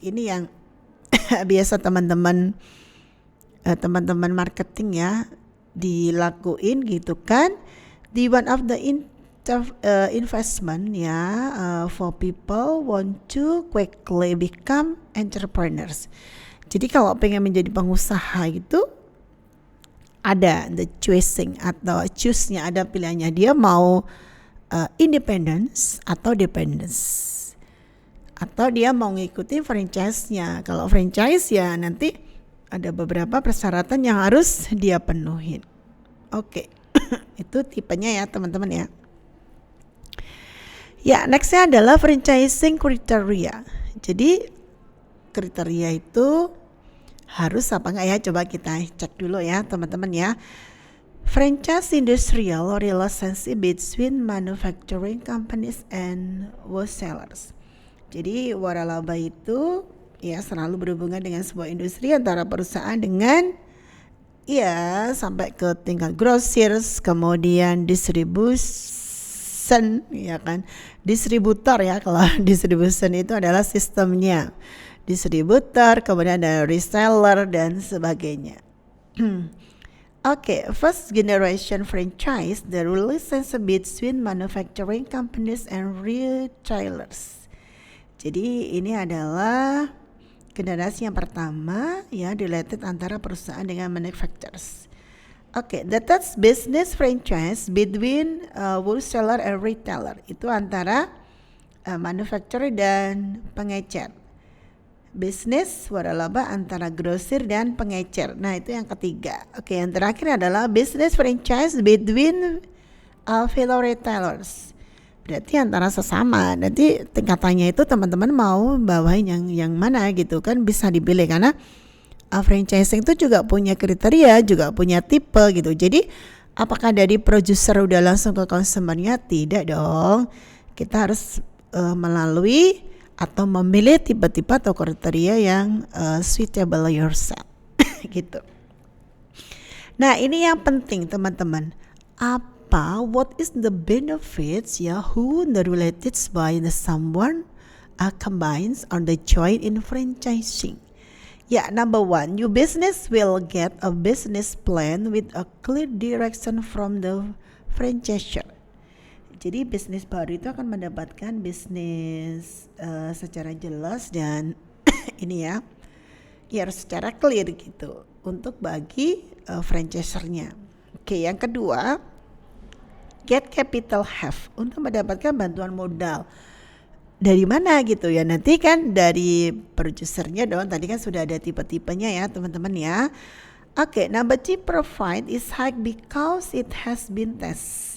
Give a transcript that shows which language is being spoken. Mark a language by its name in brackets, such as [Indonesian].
[Indonesian] Ini yang biasa teman-teman marketing ya dilakuin gitu kan. [English] The one of the investment ya for people want to quickly become entrepreneurs. [Indonesian] Jadi kalau pengen menjadi pengusaha itu ada the choosing atau choose-nya, ada pilihannya, dia mau independence atau dependence, atau dia mau ngikutin franchise-nya. Kalau franchise ya nanti ada beberapa persyaratan yang harus dia penuhin. Oke. Itu tipenya ya teman-teman ya. Ya, nextnya adalah franchising criteria. Jadi kriteria itu harus apa enggak ya? Coba kita cek dulu ya teman-teman ya. [English] Franchise industrial relationship between manufacturing companies and wholesalers. [Indonesian] Jadi waralaba itu ya selalu berhubungan dengan sebuah industri antara perusahaan dengan ya sampai ke tingkat groceries, kemudian distribution ya kan, distributor ya. Kalau distribution itu adalah sistemnya distributor, kemudian ada reseller dan sebagainya. [English] Okay, first generation franchise, the relationship between manufacturing companies and retailers. [Indonesian] Jadi ini adalah generasi yang pertama ya, related antara perusahaan dengan manufacturers. [English] Okay, that's business franchise between wholesaler and retailer. [Indonesian] Itu antara manufacturer dan pengecer. Bisnis waralaba antara grosir dan pengecer. Nah itu yang ketiga. Oke, yang terakhir adalah [English] business franchise between fellow retailers. [Indonesian] Berarti antara sesama. Nanti tingkatannya itu teman-teman mau bawain yang mana gitu kan, bisa dipilih karena franchising itu juga punya kriteria, juga punya tipe gitu. Jadi apakah dari produser udah langsung ke konsumernya? Tidak dong. Kita harus melalui atau memilih tipe-tipe atau kriteria yang [English] suitable yourself [Indonesian] gitu. Nah ini yang penting teman-teman. [English] What is the benefits ya who the related by the someone combines on the joint in franchising. Ya, number 1, your business will get a business plan with a clear direction from the franchisor. [Indonesian] Jadi bisnis baru itu akan mendapatkan bisnis secara jelas dan ini ya harus secara clear gitu untuk bagi franchisernya. Oke, yang kedua, [English] get capital have, [Indonesian] untuk mendapatkan bantuan modal. Dari mana gitu ya? Nanti kan dari produsernya dong. Tadi kan sudah ada tipe-tipenya ya teman-teman ya. [English] Oke, number 3, provide is high because it has been test.